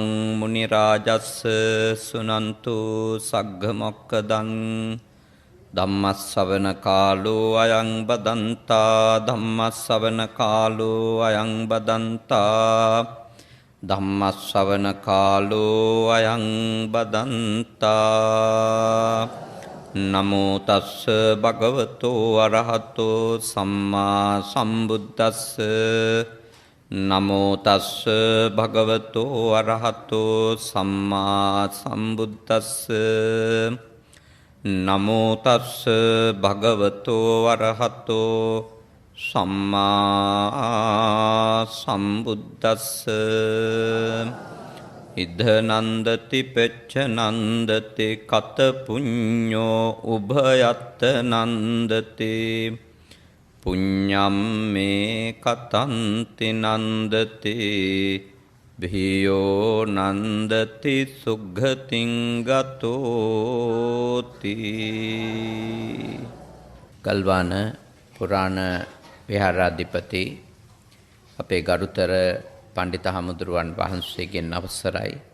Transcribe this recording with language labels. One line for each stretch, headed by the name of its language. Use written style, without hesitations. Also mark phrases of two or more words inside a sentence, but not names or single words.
Pali: मुनिराजस् सुनन्तु सग्गमोक्कदं धम्मස්සවන කාලෝ අයං බදන්තා ධම්මස්සවන කාලෝ අයං බදන්තා ධම්මස්සවන කාලෝ අයං බදන්තා නමෝ තස්ස භගවතෝ අරහතෝ සම්මා සම්බුද්දස්ස නමෝ තස්ස භගවතෝ අරහතෝ සම්මා සම්බුද්දස්ස නමෝ තස්ස භගවතෝ අරහතෝ සම්මා සම්බුද්දස්ස ඉද නන්දති පෙච්ච නන්දති කත පුඤ්ඤෝ උභයත්ත නන්දති පුඤ්ඤම් මේ කතන්ති නන්දති භියෝ නන්දති සුග්ගතින් ගතෝති.
Sinhala: ගල්වාන පුරාණ විහාරාධිපති අපේ ගරුතර පණ්ඩිත හමුදුරුවන් වහන්සේගෙන් අවසරයි.